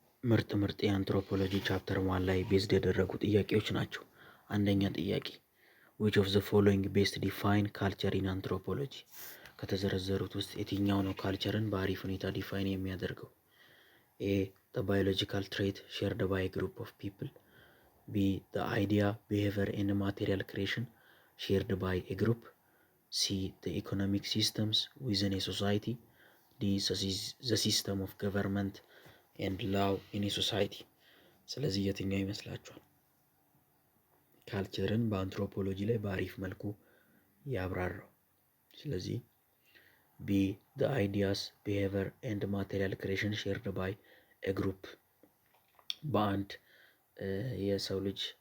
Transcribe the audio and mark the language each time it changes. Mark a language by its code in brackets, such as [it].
[am] ምርጥ የአንትሮፖሎጂ ቻፕተር 1 ላይ ቤዝድ ያደረጉ ጥያቄዎች ናቸው። አንደኛ ጥያቄ [en] which of the following best define culture in anthropology? [am] ከተዘረዘሩት ውስጥ የትኛው ነው ካልቸርን በአሪፍ ሁኔታ ዲፋይን የሚያደርገው? [en] ኤ the biological trait shared by a group of people. B the idea, behavior and material creation shared by a group. C the economic systems within a society. D the system of government and law in a society. [am] ስለዚህ የትኛው ይመስላችኋል? ካልቸርን በአንትሮፖሎጂ ላይ በአሪፍ መልኩ ያብራራው። ስለዚህ ቢ [en] the ideas, behavior and material creation shared by a group [am] በአንድ የሰው ልጅ